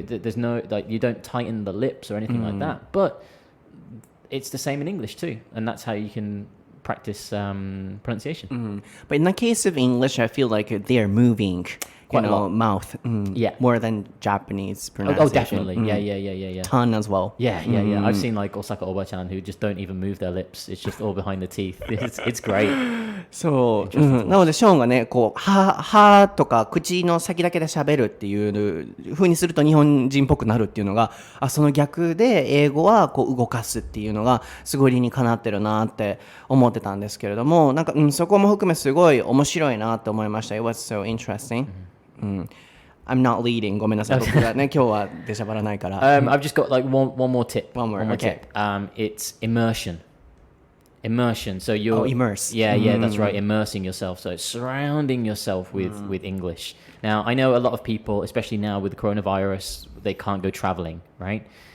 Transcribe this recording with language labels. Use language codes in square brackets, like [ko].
[en] There's no like you don't tighten the lips or anything like that. But it's the same in English too, and that's how you can practice pronunciation. But in the case of English, I feel like they are moving, Quite a lot. mouth. More than Japanese pronunciation. Oh, definitely. Yeah. Tongue as well. Yeah. I've seen like Osaka Oba-chan who just don't even move their lips. It's just all behind the teeth. It's great. [ja] そう、なのでショーンがね、こう歯とか口の先だけで喋るっていう風にすると日本人っぽくなるっていうのが、その逆で英語はこう動かすっていうのがすごい理にかなってるなって思ってたんですけれども、なんか、そこも含めすごい面白いなって思いました。 [en] It was so interesting. I'm not leading. [ja] ごめんなさい。僕がね、今日は出しゃばらないから。 [en] I've just got like one more tip. One more tip. It's immersion. So you're immerse. Yeah, that's right. Immersing yourself. So surrounding yourself with English. Now, I know a lot of people, especially now with the coronavirus, they can't go traveling, right?